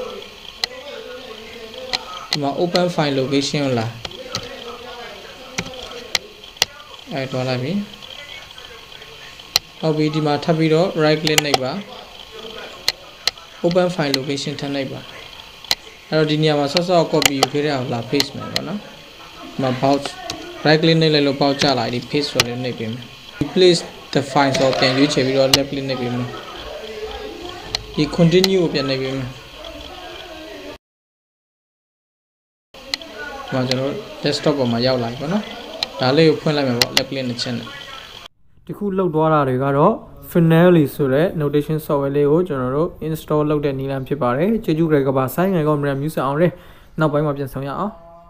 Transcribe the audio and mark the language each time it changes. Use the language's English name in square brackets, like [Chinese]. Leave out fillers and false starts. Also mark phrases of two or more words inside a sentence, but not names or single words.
[Burmese] ဒီမှာ [English] open file location [Burmese] ကိုလာအဲ့သွားလိုက်ပြီဟုတ်ပြီဒီမှာထပ်ပြီးတော့ [English] right click [Burmese] နှိပ်ပါ [English] open file location [Burmese] ထပ်နှိပ်ပါအဲ့တော့ဒီနေရာမှာဆော့ဆော့ copy ယူခဲ့တဲ့အောင်လာ paste မယ်ပေါ့နော်ဒီမှာ box [English] right click [Burmese] နှိပ်လိုက်လို့ပေါက်ကျလာဒီ paste ဆိုတဲ့နှိပ်ပေးမယ် [English] replace the file [Burmese] ဆိုပြန်ရွေးချယ်ပြီးတော့ [English] left click [Burmese] နှိပ်ပေးမယ်ဒီ continue ကိုပြန်နှိပ်ပေးမယ် ဒီမှာကျွန်တော် desktop ပေါ်မှာရောက်လာပြီပေါ့နော်ဒါလေးကိုဖွင့်လိုက်မယ်ပေါ့ [English] left click [Burmese] နဲ့ချက်နဲ့ဒီခုလောက်သွားတာတွေကတော့ finale ဆိုတဲ့ [English] notation software [Burmese] လေးကိုကျွန်တော်တို့ install လုပ်တဲ့နည်းလမ်းဖြစ်ပါတယ်ကျေးဇူးကြကပါဆိုင်းငယ်ကောမြန်မြူးစအောင်ရဲနောက်ပိုင်းမှာပြန်ဆောင်ရအောင်